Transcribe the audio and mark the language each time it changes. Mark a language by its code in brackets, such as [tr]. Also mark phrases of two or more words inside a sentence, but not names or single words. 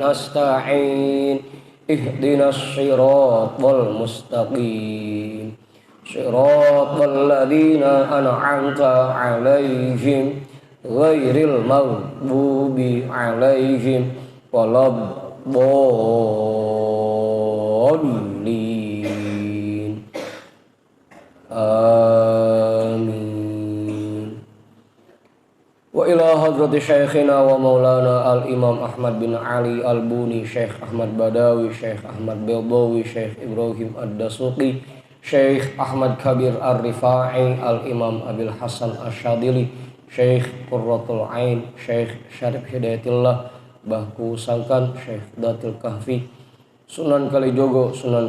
[ar] نستعين اهدنا الصراط المستقيم صراط الذين أنعمت عليهم غير المغضوب عليهم ولا الضالين. Amin. وإلى حضرة شيخنا ومولانا الإمام Ahmad bin Ali al-Buni, Syekh Ahmad Badawi, Syekh Ahmad Beldawi, Syekh Ibrahim ad-Dasuqi, Syekh Ahmad Kabir ar-Rifai, al-imam Abil Hasan Asyadili, Syekh Qurratul Ain, Syekh Syarif Hidayatillah, Bahku Sangkan, Syekh Datul Kahfi, Sunan Kalijogo, Sunan